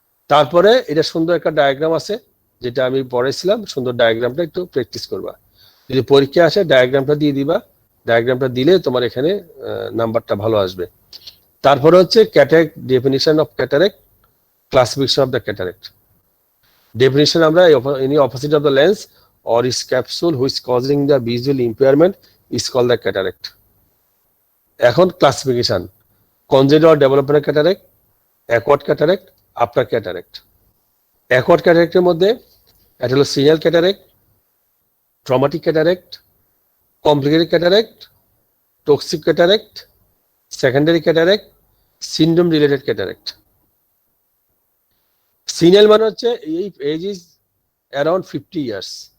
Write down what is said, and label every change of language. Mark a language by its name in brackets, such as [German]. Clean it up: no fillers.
[Bangla] তারপরে এটা সুন্দর একটা ডায়াগ্রাম আছে যেটা আমি পড়েছিলাম, সুন্দর ডায়াগ্রামটা একটু প্র্যাকটিস করবা। যদি পরীক্ষা আসে ডায়াগ্রামটা দিয়ে দিবা, ডায়াগ্রামটা দিলে তোমার এখানে নাম্বারটা ভালো আসবে। তারপরে হচ্ছে [English] Cataract, definition of cataract, classification of the cataract. Definition আমরা any opposite of the lens or its capsule which causing the visual impairment is called the cataract. এখন classification, congenital or developmental cataract, acquired cataract, after cataract. acquired cataract [Bangla] এর মধ্যে এটা হলো [English] Senile cataract, traumatic cataract, complicated cataract, toxic cataract, secondary cataract, syndrome related cataract. [Bangla] সিনিয়াল মানে হচ্ছে [English] এই age is around 50 years.